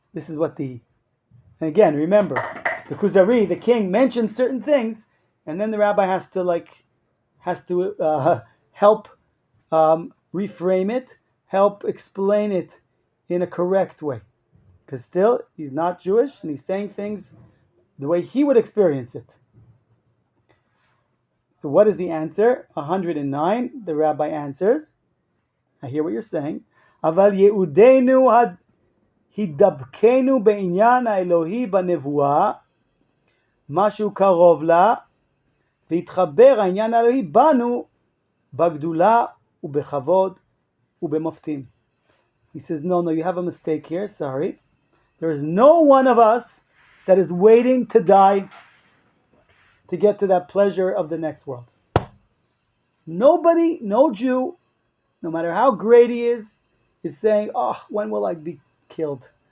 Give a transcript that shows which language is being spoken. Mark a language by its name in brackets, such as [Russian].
[English] This is what and again, remember, the Kuzari, the king, mentions certain things, and then the rabbi has to help reframe it, help explain it in a correct way. Because still, he's not Jewish, and he's saying things the way he would experience it. So what is the answer? 109, the rabbi answers, I hear what you're saying. [Hebrew] אבל יעודנו הידבקנו בעניין האלוהי בנבואה, משהו קרוב לה, והתחבר העניין האלוהי בנו בגדולה ובכבוד ובמופתים. [English] He says, no, you have a mistake here, sorry. There is no one of us that is waiting to die to get to that pleasure of the next world. Nobody, no Jew, no matter how great he is saying, oh, when will I be killed?